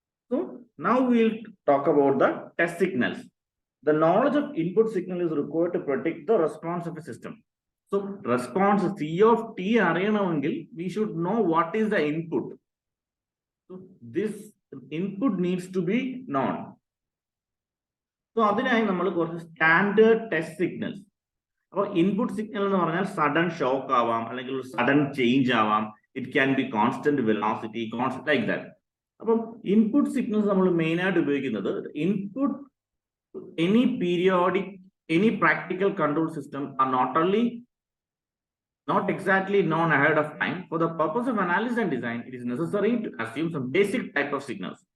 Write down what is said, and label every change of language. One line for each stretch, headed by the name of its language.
English: So now we'll talk about the test signals. The knowledge of input signal is required to predict the response of a system. So response C of t
Malayalam: അറിയണമെങ്കിൽ
English: we should know what is the input. So this input needs to be known.
Malayalam: So അതിനായി നമ്മൾ കുറച്ച് standard test signals. അപ്പോൾ input signal എന്ന് പറഞ്ഞാൽ sudden shock ആവാം, അല്ലെങ്കിൽ ഒരു സഡൻ ചേഞ്ച് ആവാം.
English: It can be constant velocity, constant like that.
Malayalam: അപ്പം ഇൻപുട്ട് സിഗ്നൽസ് നമ്മൾ മെയിൻ ആയിട്ട് ഉപയോഗിക്കുന്നത് input
English: any periodic, any practical control system are not exactly known ahead of time. For the purpose of analysis and design, it is necessary to assume some basic type of signals.